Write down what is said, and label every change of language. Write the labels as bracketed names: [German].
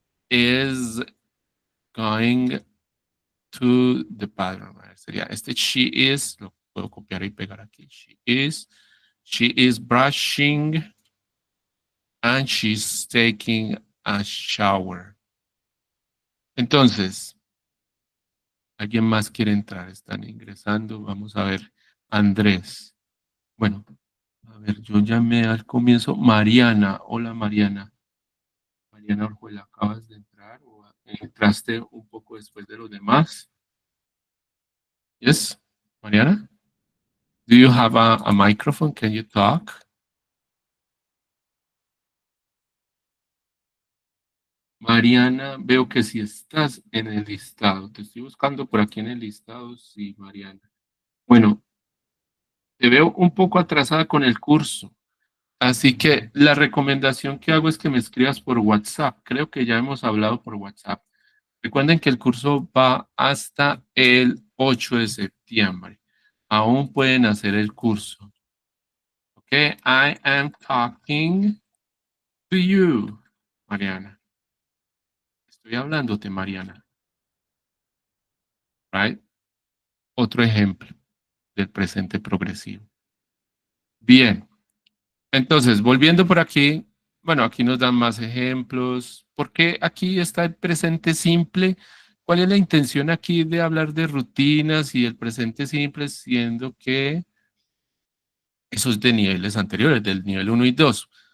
[English] is going to the bathroom. [Spanish] A ver, sería [English] she is, [Spanish] lo puedo copiar y pegar aquí. [English] She is brushing and she's taking a shower. [Spanish] Entonces, ¿alguien más quiere entrar? Están ingresando. Vamos a ver. Andrés. Bueno, a ver, yo llamé al comienzo. Mariana. Hola, Mariana. Mariana Orjuela, ¿acabas de entrar o entraste un poco después de los demás? [English] Yes, Mariana? Do you have a microphone? Can you talk? [Spanish] Mariana, veo que si estás en el listado. Te estoy buscando por aquí en el listado. Sí, Mariana. Bueno, te veo un poco atrasada con el curso. Así que la recomendación que hago es que me escribas por WhatsApp. Creo que ya hemos hablado por WhatsApp. Recuerden que el curso va hasta el 8 de septiembre. Aún pueden hacer el curso. [English] Ok, I am talking to you, Mariana. [Spanish] Estoy hablándote, Mariana. [English] Right? [Spanish] Otro ejemplo del presente progresivo. Bien. Entonces, volviendo por aquí, bueno, aquí nos dan más ejemplos. ¿Por qué aquí está el presente simple? ¿Cuál es la intención aquí de hablar de rutinas y el presente simple, siendo que esos de niveles anteriores, del nivel 1 y 2?